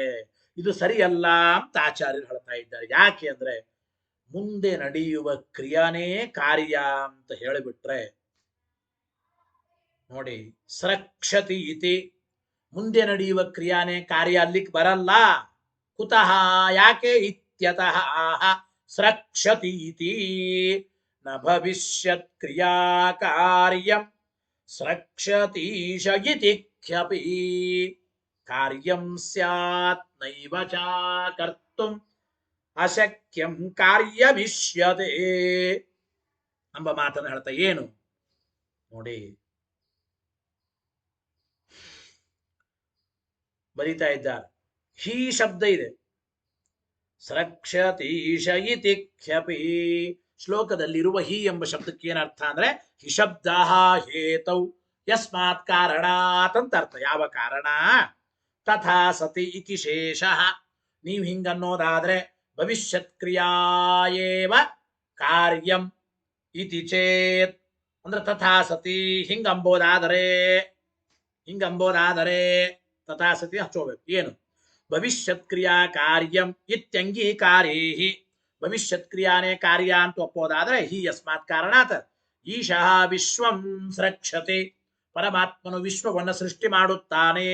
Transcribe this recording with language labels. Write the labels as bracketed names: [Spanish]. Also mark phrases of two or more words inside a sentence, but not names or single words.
[Kannada] ಇದು ಸರಿಯಲ್ಲ ಅಂತ ಆಚಾರ್ಯರು ಹೇಳ್ತಾ ಇದ್ದಾರೆ. ಯಾಕೆ ಅಂದ್ರೆ ಮುಂದೆ ನಡೆಯುವ ಕ್ರಿಯಾನೇ ಕಾರ್ಯ ಅಂತ ಹೇಳಿಬಿಟ್ರೆ ನೋಡಿ, [Sanskrit] ಸ್ರಕ್ಷತಿ ಇತಿ, [Kannada] ಮುಂದೆ ನಡೆಯುವ ಕ್ರಿಯಾನೇ ಕಾರ್ಯ ಅಲ್ಲಿಗೆ ಬರಲ್ಲ. [Sanskrit] ಕುತಃ, ಯಾಕೆ? ಇತ್ಯತಃ ಆಹ ಸ್ರಕ್ಷತಿ ಇತಿ ನ ಭವಿಷ್ಯತ್ ಕ್ರಿಯಾ ಕಾರ್ಯಂ ಸ್ರಕ್ಷತೀಶ ಇತಿ ಖ್ಯಪಿ ಕಾರ್ಯಂ ಸ್ಯಾತ್ ನೈವ ಚ ಕರ್ತುಂ ಅಶಕ್ಯಂ ಕಾರ್ಯಮಿಷ್ಯತೆ [Kannada] ಎಂಬ ಮಾತನ್ನು ಹೇಳ್ತಾ ಏನು ನೋಡಿ, ಬರೀತಾ ಇದ್ದಾರೆ. ಹಿ ಶಬ್ದ ಇದೆ, [Sanskrit] ಸ್ರಕ್ಷತೀಶ ಇತಿ ಖ್ಯಪಿ. [Kannada] ಶ್ಲೋಕದಲ್ಲಿರುವ ಹಿ ಎಂಬ ಶಬ್ದಕ್ಕೆ ಏನರ್ಥ ಅಂದ್ರೆ ಹಿ ಶಬ್ದ [Sanskrit] ಹೇತೌ ಯಸ್ಮಾತ್ ಕಾರಣಾತ್ [Kannada] ಅಂತ ಅರ್ಥ. ಯಾವ ಕಾರಣ? [Sanskrit] ತಥಾ ಸತಿ ಇತಿ ಶೇಷಃ. [Kannada] ನೀವು ಹಿಂಗನ್ನೋದಾದ್ರೆ [Sanskrit] ಭವಿಷ್ಯತ್ ಕ್ರಿಯಾಯೇವ ಕಾರ್ಯಂ ಇತಿ ಚೇತ್, [Kannada] ಅಂದ್ರೆ [Sanskrit] ತಥಾ ಸತಿ [Kannada] ಹಿಂಗಂಬೋದಾದರೆ [Sanskrit] ತಥಾ ಸತಿ [Kannada] ಹಚ್ಚೋಬೇಕು. ಏನು? [Sanskrit] ಭವಿಷ್ಯತ್ ಕ್ರಿಯಾ ಕಾರ್ಯಂ ಇತ್ಯಂಗೀಕಾರೇಹಿ, [Kannada] ಭವಿಷ್ಯತ್ ಕ್ರಿಯಾನೇ ಕಾರ್ಯ ಅಂತ ಒಪ್ಪೋದಾದ್ರೆ [Sanskrit] ಹಿ ಯಸ್ಮಾತ್ ಕಾರಣಾತ್ ಈಶಃ ವಿಶ್ವಂ ಸ್ರಕ್ಷತೆ, [Kannada] ಪರಮಾತ್ಮನು ವಿಶ್ವವನ್ನು ಸೃಷ್ಟಿ ಮಾಡುತ್ತಾನೆ.